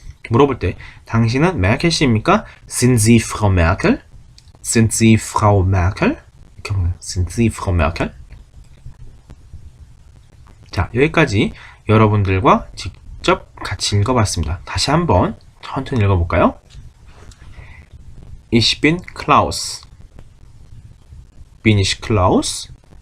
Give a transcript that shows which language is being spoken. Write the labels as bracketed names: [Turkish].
[Korean] 물어볼 때 당신은 메르켈 씨입니까? [German] Sind Sie Frau Merkel? Sind Sie Frau Merkel? [Korean] 이렇게 보면 [German] Sind Sie Frau Merkel? [Korean] 자, 여기까지 여러분들과 직접 같이 읽어봤습니다. 다시 한번 천천히 읽어볼까요? [German] Ich bin Klaus. Bin ich Klaus?